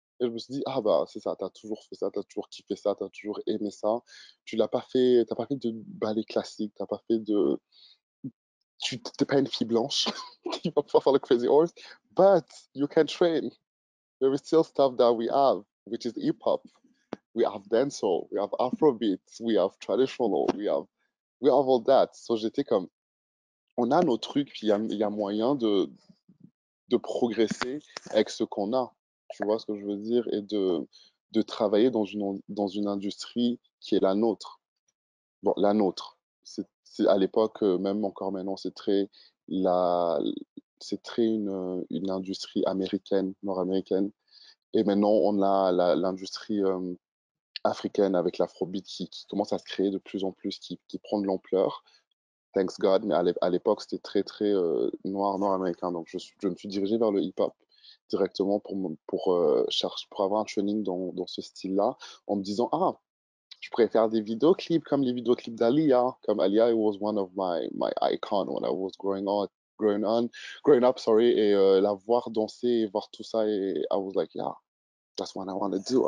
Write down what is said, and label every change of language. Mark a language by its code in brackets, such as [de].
[fr] Et je me suis dit, ah bah c'est ça, t'as toujours fait ça, t'as toujours kiffé ça, t'as toujours aimé ça. T'as pas fait de ballet classique, t'as pas fait de, tu t'es pas une fille blanche qui va pouvoir faire le crazy horse, [en] but you can train. There is still stuff that we have, which is hip hop. We have dancehall, we have Afrobeats, we have traditional, we have all that. [fr] So j'étais comme, on a nos trucs, puis il y a moyen de progresser avec ce qu'on a. Tu vois ce que je veux dire? Et de travailler dans une industrie qui est la nôtre. Bon, la nôtre. À l'époque, même encore maintenant, la, c'est très une industrie américaine, nord-américaine. Et maintenant, on a l'industrie africaine avec l'afrobeat qui commence à se créer de plus en plus, qui prend de l'ampleur. [en] Thanks God, [fr] mais à l'époque, c'était très, très nord-américain. Donc, je me suis dirigé vers le hip-hop directement pour avoir un training dans ce style-là, en me disant, ah, je pourrais faire des vidéoclips comme les vidéoclips d'Alia. [en] Comme Alia, it was one of my icons when I was growing up, sorry, [fr] et la voir danser et voir tout ça, et [en] I was like, yeah, that's what I want to do.